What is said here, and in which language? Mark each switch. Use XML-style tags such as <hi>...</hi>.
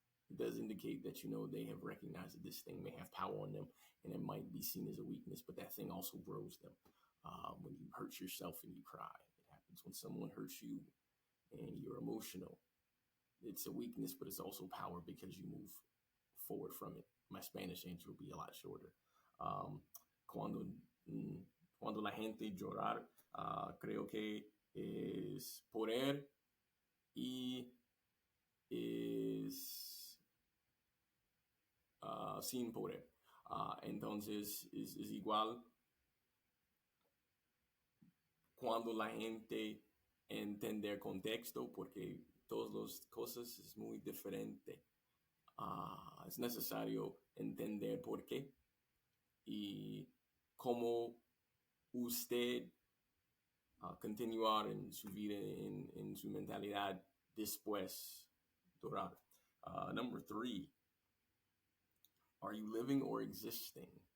<en>It does indicate that, they have recognized that this thing may have power on them and it might be seen as a weakness, but that thing also grows them. When you hurt yourself and you cry, it happens when someone hurts you and you're emotional. It's a weakness, but it's also power because you move forward from it. My Spanish answer will be a lot shorter.</en> <es>Cuando la gente llorar, creo que es poder y es sin poder. Entonces es igual cuando la gente entender contexto, porque todas las cosas es muy diferente. Es necesario entender por qué y cómo usted continuar en su vida, en su mentalidad después de orar.</es> <en>Number 3, are you living or existing?</en>